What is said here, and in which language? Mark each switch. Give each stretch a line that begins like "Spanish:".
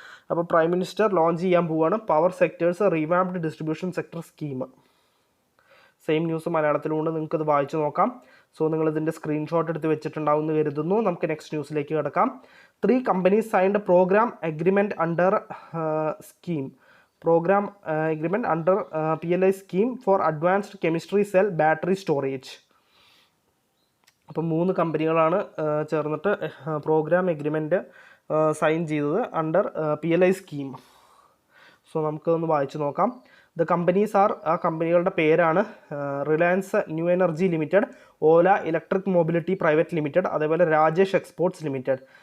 Malayalam: അപ്പോൾ prime minister launch ചെയ്യാൻ പോവുകയാണ് power sectors റിവാംപ്ഡ് distribution sector scheme. Same news മലയാളത്തിലുണ്ട്, നിങ്ങൾക്കത് വായിച്ചു നോക്കാം. സോ നിങ്ങളിതിൻ്റെ സ്ക്രീൻഷോട്ട് എടുത്ത് വെച്ചിട്ടുണ്ടാവും എന്ന് കരുതുന്നു. നമുക്ക് നെക്സ്റ്റ് ന്യൂസിലേക്ക് കിടക്കാം.
English: 3 companies signed program agreement under scheme. Program agreement under PLI scheme for advanced chemistry cell battery storage.
Malayalam: അപ്പം 3 കമ്പനികളാണ് ചേർന്നിട്ട് പ്രോഗ്രാം എഗ്രിമെൻറ്റ് സൈൻ ചെയ്തത് അണ്ടർ PLI സ്കീം. സോ നമുക്കൊന്ന് വായിച്ചു നോക്കാം.
English: the companies are,
Malayalam: ആ കമ്പനികളുടെ പേരാണ് റിലയൻസ് ന്യൂ എനർജി ലിമിറ്റഡ്, ഓല ഇലക്ട്രിക് മൊബിലിറ്റി പ്രൈവറ്റ് ലിമിറ്റഡ്, അതേപോലെ രാജേഷ് എക്സ്പോർട്സ് ലിമിറ്റഡ്.